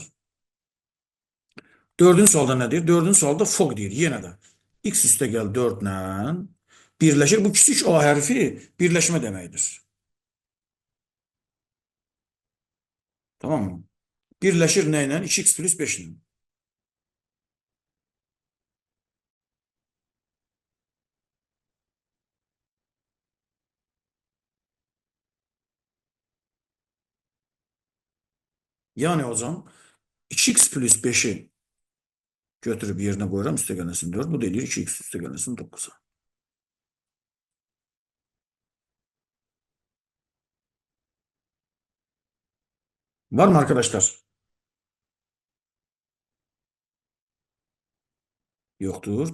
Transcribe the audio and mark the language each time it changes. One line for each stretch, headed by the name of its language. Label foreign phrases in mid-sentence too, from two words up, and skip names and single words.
Azerbaijani: Dördüncü sualda nədir? Dördüncü sualda fog deyir, yenə də. X üstə gəl 4 ilə birləşir. Bu kiçik A hərfi birləşmə deməkdir.
Turkish: Tamam mı?
Azerbaijani: Birləşir nə ilə? 2x plus 5 ilə.
Turkish: Yani hocam 2x plus 5'i götürüp yerine koyuram
Azerbaijani: üstə gəlsin
Turkish: 4.
Azerbaijani: Bu da eləyir 2x üstə gəlsin 9'a.
Turkish: Var mı arkadaşlar? Yoktur.